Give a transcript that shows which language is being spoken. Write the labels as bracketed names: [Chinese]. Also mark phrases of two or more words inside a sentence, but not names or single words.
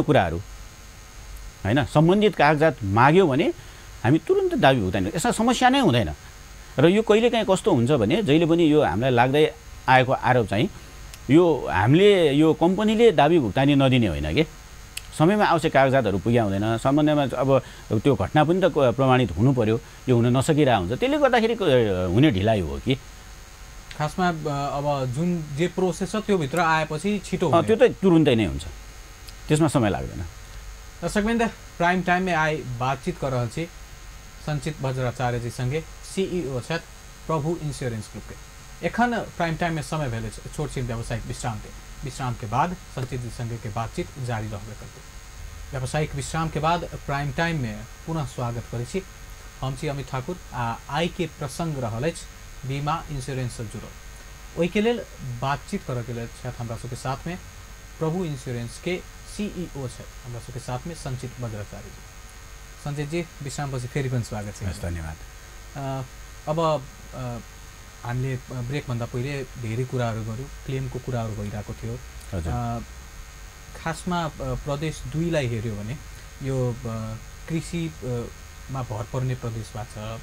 [Nepali] कुराहरु हैन सम्बन्धित कागजात माग्यो भने हामी तुरुन्त दाबी भुक्तानी यसमा समस्या नै हुँदैन र यो कहिलेकाहीँ कस्तो हुन्छ भने जहिले पनि यो हामीलाई लाग्दै आएको आरोप चाहिँ यो हामीले यो कम्पनीले दाबी भुक्तानी नदिने होइन के समयमा आवश्यक कागजातहरु पुग्या हुँदैन सम्बन्धमा अब त्यो घटना पनि त प्रमाणित हुनु पर्यो यो हुन नसकिरहेको हुन्छ त्यसले गर्दाखेरि हुने ढिलाइ हो कि खासमा अब जुन जे प्रोसेस छ त्यो भित्र आएपछि छिटो हुन्छ त्यो त तुरुन्तै नै हुन्छ त्यसमा समय लाग्दैन [Maithili] दर्शकवृन्द प्राइम टाइम में आए बातचीत कर रहल छी संचित वज्राचार्य जी संगे सीईओ छथि प्रभु इंश्योरेंस ग्रुप के एखन प्राइम टाइम में समय भेले छोट छिन व्यावसायिक विश्राम के बाद संचित जी संगे के बातचीत जारी रहबे करते व्यावसायिक विश्राम के बाद प्राइम टाइम में पुनः स्वागत करै छी हम छी अमित ठाकुर आइ के प्रसंग रहल अछि बीमा इंश्योरेंस से जुड़ल ओहि के लेल बातचीत करऽ के लेल छथि हमरा सबके साथ में प्रभु इंश्योरेंस के सीईओ छथि हमरा सबके साथ में संचित वज्राचार्य जी [Nepali] सञ्जयजी विश्रामपछि फेरि पनि स्वागत छ। धन्यवाद। अब हामीले ब्रेकभन्दा पहिले धेरै कुराहरू गऱ्यौँ, क्लेमको कुराहरू भइरहेको थियो। खासमा प्रदेश 2 लाई हेऱ्यो भने यो कृषिमा भर पर्ने प्रदेश भएको छ।